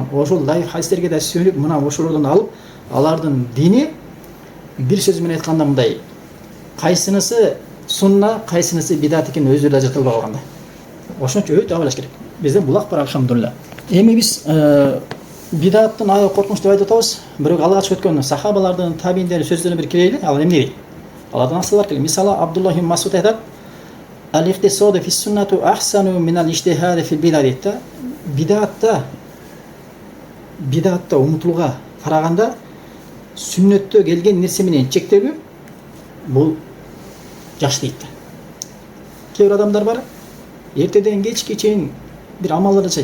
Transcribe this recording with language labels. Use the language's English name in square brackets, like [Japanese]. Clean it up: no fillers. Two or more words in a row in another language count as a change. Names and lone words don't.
[Kyrgyz] Ошол дайыф хадистерге да сүйөнүп, мына ошолордон алып, алардын дини бир сөз менен айтканда мындай: кайсынысы сунна, кайсынысы бидат экенин өздөрү да ажырата албай калганда. Ошон үчүн өтө абайлаш керек. Бизден булак бар, алхамдулилла. Эми биз бидаттын аябай коркунуч деп айтып атабыз. Бирок алгач өткөн сахабалардын, табииндердин сөздөрүнө бир кирели. Алар эмне дейт? Алардан асылар келет. Мисалы Абдуллах ибн Масуд айтат: [Arabic] "الاقتصاد في السنة أحسن من الاجتهاد في البدعة" [Kyrgyz] дейт да. Бидатта умутууга караганда сүннөттө келген нерсе менен чектелүү бул жакшы дейт. Кээ бир адамдар бар, эртеден кечке чейин бир амалдар жасайт.